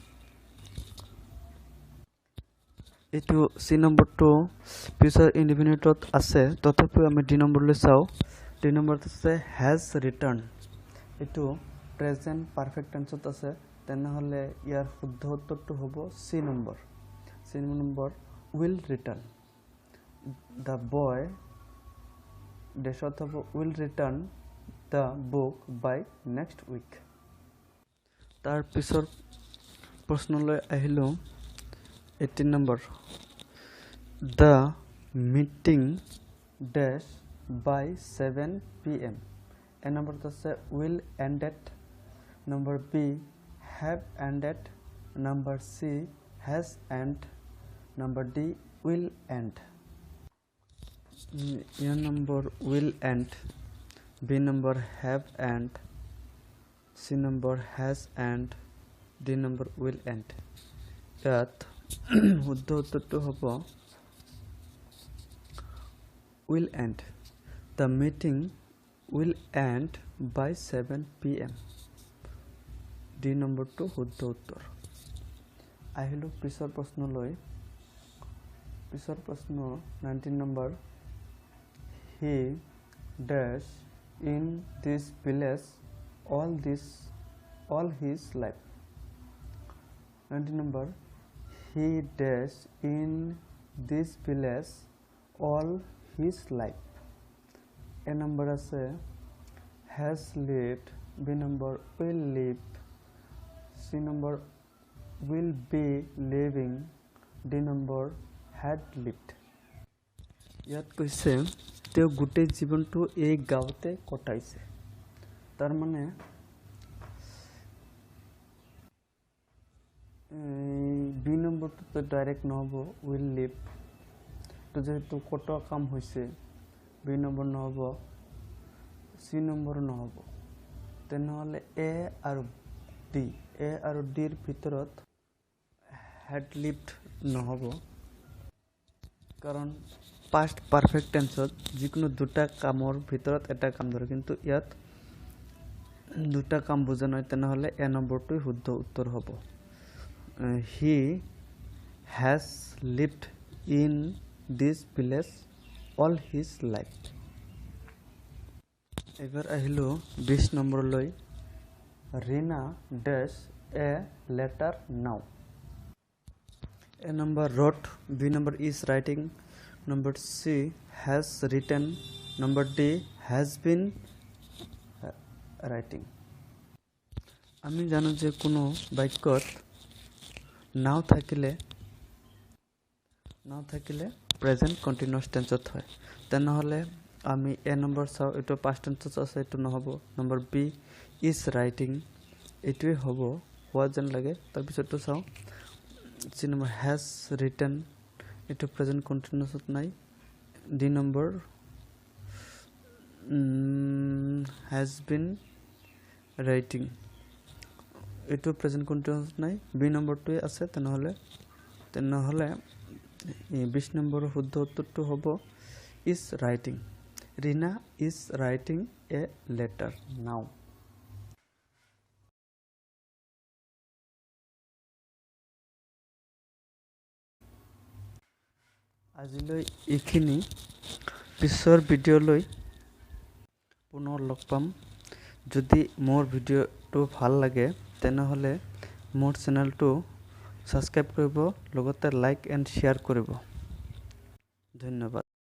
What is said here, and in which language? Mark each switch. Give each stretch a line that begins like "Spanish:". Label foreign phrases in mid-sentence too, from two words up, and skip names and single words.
Assamese: এইটো সি নম্বৰটো
English: future indefiniteত
Assamese: আছে তথাপিও আমি ডি নম্বৰলৈ চাওঁ ডি নম্বৰত আছে
English: has return
Assamese: এইটো
English: present perfect tenseত
Assamese: আছে তেনেহ'লে ইয়াৰ শুদ্ধ উত্তৰটো হ'ব সি নম্বৰ
English: will return the boy
Assamese: ডেশত হ'ব
English: will return the book by next week
Assamese: তাৰ পিছৰ প্ৰশ্নলৈ আহিলো 18 নম্বৰ
English: the meeting dash by 7 pm
Assamese: এ নম্বৰত আছে
English: will ended number b have ended number c has end number d will end a number will end b number have end c number has end d number will end
Assamese: ইয়াত শুদ্ধ উত্তৰটো হ'ব
English: will end the meeting will end by 7 pm
Assamese: d নম্বৰটো শুদ্ধ উত্তৰ আহিলো পিছৰ প্ৰশ্নলৈ পিছৰ প্ৰশ্ন 19 নম্বৰ
English: he dash in this village all his life 19 number he dash in this village all his life a number আছে has lived b number will live c number will be living d number had lived
Assamese: ইয়াত কৈছে তেওঁ গোটেই জীৱনটো এই গাঁৱতে কটাইছে তাৰ মানে বি নম্বৰটো ডাইৰেক্ট নহ'ব
English: will live
Assamese: তো যেহেতু কটোৱা কাম হৈছে বি নম্বৰ নহ'ব চি নম্বৰ নহ'ব তেনেহ'লে এ আৰু ডিৰ ভিতৰত
English: had lived
Assamese: নহ'ব কাৰণ
English: past perfect
Assamese: টেন্সত যিকোনো দুটা কামৰ ভিতৰত এটা কাম ধৰে কিন্তু ইয়াত দুটা কাম বুজা নহয় তেনেহ'লে এ নম্বৰটোই শুদ্ধ উত্তৰ হ'ব
English: he has lived in this village all his life
Assamese: এবাৰ আহিলো 20 নম্বৰলৈ ৰীনা
English: dash a letter now A number wrote, B number is writing, number C has written, number D has been writing.
Assamese: আমি জানো যে কোনো বাক্যত নাও থাকিলে প্ৰেজেন্ট কন্টিনিউয়াস টেন্সত হয় তেনেহলে আমি এ নম্বৰ চাও এটো
English: past tenseত
Assamese: আছে এটো নহব নম্বৰ বি
English: is writing
Assamese: এটোই হ'ব হোৱা যেন লাগে তাৰ পিছতো চাও সি নম্বৰ
English: has written
Assamese: এটো
English: present continuousত
Assamese: নাই ডি নম্বৰ
English: has been writing
Assamese: এটো
English: present continuous
Assamese: নাই বি নম্বৰটোই আছে তেনেহলে 20 নম্বৰৰ শুদ্ধ উত্তৰটো হ'ব
English: is writing. Rina is writing a letter now.
Assamese: আজিলৈ এইখিনি পিছৰ ভিডিঅ'লৈ পুনৰ লগ পাম যদি মোৰ ভিডিঅ'টো ভাল লাগে তেনেহলে মোৰ চেনেলটো সাবস্ক্ৰাইব কৰিব লগতে
English: like and share
Assamese: কৰিব ধন্যবাদ।